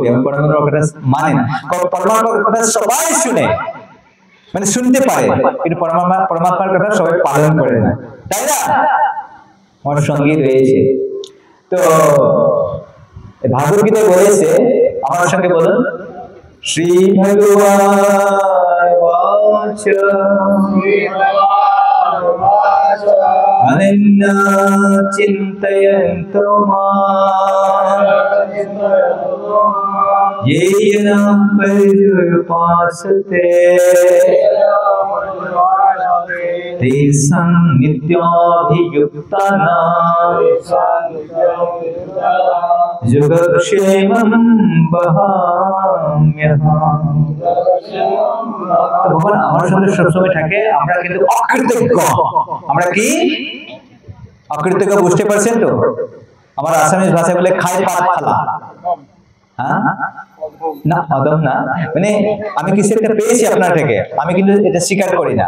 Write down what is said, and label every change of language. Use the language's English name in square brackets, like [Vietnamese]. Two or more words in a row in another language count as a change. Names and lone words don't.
[Bangla] আমি পরমাত্মার কথা মানে না, পরমাত্মার কথা সবাই শুনে, মানে শুনতে পারে, কিন্তু পরমাত্মার কথা সবাই পালন করে না, তাই না? আমার সঙ্গী রয়েছে। তো ভাগবত গীতায় বলেছে, আমার সঙ্গে বলুন, শ্রী [Sanskrit] ভগবান বাচ अनन्या चिन्तयन्तो मां ये नं पर्युपासते तेषां नित्याभियुक्तानां योगक्षेमं वहाम्यहम्। [Bangla] तो भगवान আমার সাথে সবসময় থাকে। আমরা কিন্তু অকৃতজ্ঞ। আমরা কি অকৃতজ্ঞ? বুঝতে পারছেন তো? আমার আসামিজ ভাষায় বলে [Assamese] খায় পাত ফালা। [Bangla] হ্যাঁ না, অদম না, মানে আমি কিছু একটা পেয়েছি আপনার থেকে, আমি কিন্তু এটা স্বীকার করি না।